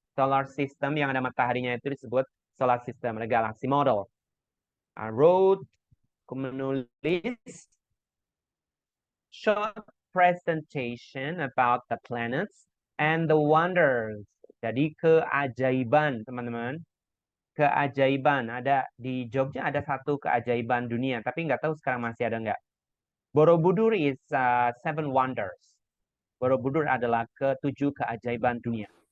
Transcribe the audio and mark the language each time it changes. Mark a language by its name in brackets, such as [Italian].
[Indonesian] Solar system yang ada mataharinya itu disebut solar system. Ada galaksi model. [English] I wrote, [Indonesian] aku menulis [English] short presentation about the planets and the wonders. [Indonesian] Jadi keajaiban, teman-teman. Keajaiban. Ada di Jogja ada satu keajaiban dunia, tapi nggak tahu sekarang masih ada nggak. [English] Borobudur is seven wonders. [Indonesian] Borobudur adalah ketujuh keajaiban dunia.